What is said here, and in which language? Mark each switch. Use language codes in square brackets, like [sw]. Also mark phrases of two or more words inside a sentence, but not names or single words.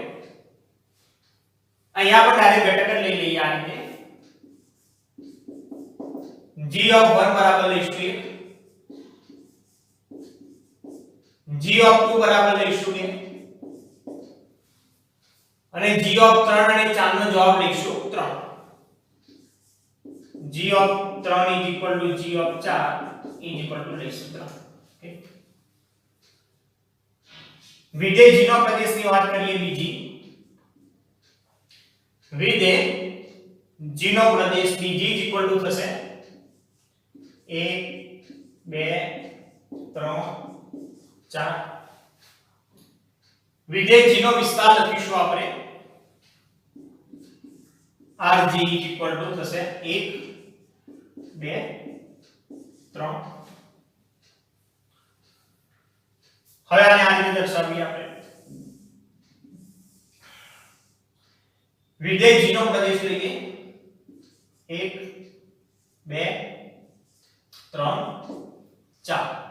[gu] અહીંયા પણ ડાયરેક્ટ ઘટક લઈ લઈએ આ રીતે [en] g of 1 [gu] બરાબર લઈશું 1, [en] g of 2 [gu] બરાબર લઈશું 2 અને [en] g of 3 [gu] અને 4 નો જવાબ લઈશું 3. [en] g of 3 is equal to g of 4 is equal to લઈશું 3. [gu] ઓકે વિધેય g નો પ્રદેશની વાત કરીએ બીજી, વિધેય g નો પ્રદેશ [en] dg is equal to [gu] થશે 1 2 3 4. વિધેય g નો વિસ્તાર લખીશું આપણે [en] rg is equal to [gu] થશે 1 2 3. હવે આને આ રીતે દર્શાવીએ આપણે. વિધેય g નો પ્રદેશ લઈએ 1 2 3 4.